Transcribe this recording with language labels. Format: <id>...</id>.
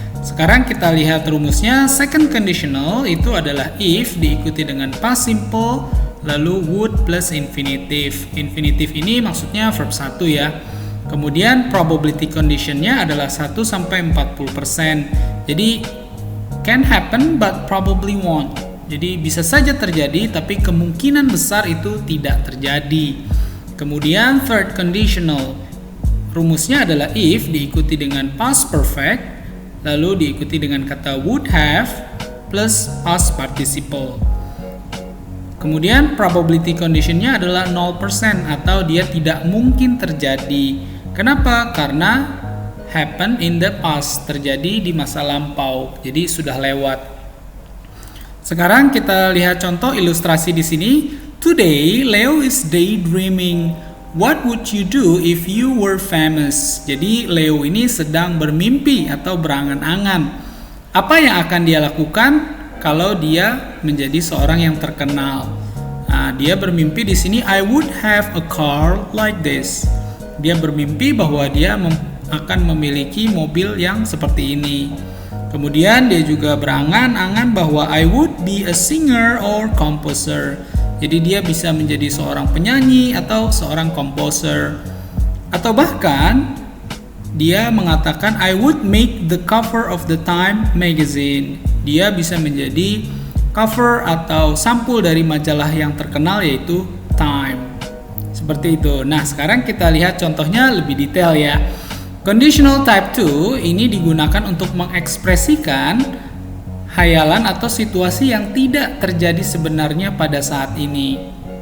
<id>Sekarang kita lihat rumusnya. Second conditional itu adalah if diikuti dengan past simple lalu would plus infinitive. Infinitive ini maksudnya verb 1 ya. Kemudian probability conditionnya adalah 1 sampai 40%.</id> <en>Jadi can happen but probably won't.</en> <id>Jadi bisa saja terjadi, tapi kemungkinan besar itu tidak terjadi. Kemudian third conditional, rumusnya adalah if diikuti dengan past perfect, lalu diikuti dengan kata would have plus past participle. Kemudian probability conditionnya adalah 0% atau dia tidak mungkin terjadi. Kenapa? Karena</id> <en>happen in the past,</en> <id>terjadi di masa lampau, jadi sudah lewat. Sekarang kita lihat contoh ilustrasi di sini.</id> <en>Today, Leo is daydreaming. What would you do if you were famous?</en> <id>Jadi Leo ini sedang bermimpi atau berangan-angan. Apa yang akan dia lakukan kalau dia menjadi seorang yang terkenal? Nah, dia bermimpi di sini,</id> <en>I would have a car like this.</en> <id>Dia bermimpi bahwa dia akan memiliki mobil yang seperti ini. Kemudian dia juga berangan-angan bahwa</id> <en>I would be a singer or composer.</en> <id>Jadi dia bisa menjadi seorang penyanyi atau seorang komposer. Atau bahkan dia mengatakan</id> <en>I would make the cover of the Time magazine.</en> <id>Dia bisa menjadi cover atau sampul dari majalah yang terkenal yaitu Time. Seperti itu. Nah, sekarang kita lihat contohnya lebih detail ya. Conditional type 2 ini digunakan untuk mengekspresikan hayalan atau situasi yang tidak terjadi sebenarnya pada saat ini.</id>